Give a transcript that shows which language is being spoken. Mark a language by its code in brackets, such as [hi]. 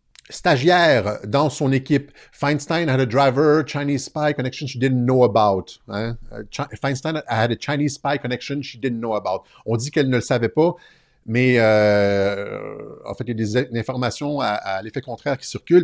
[fr] stagiaire dans son équipe. [en] Feinstein had a driver, Chinese spy connection she didn't know about. Hein? Feinstein had a Chinese spy connection she didn't know about. [fr] On dit qu'elle ne le savait pas, mais en fait, il y a des informations à l'effet contraire qui circulent.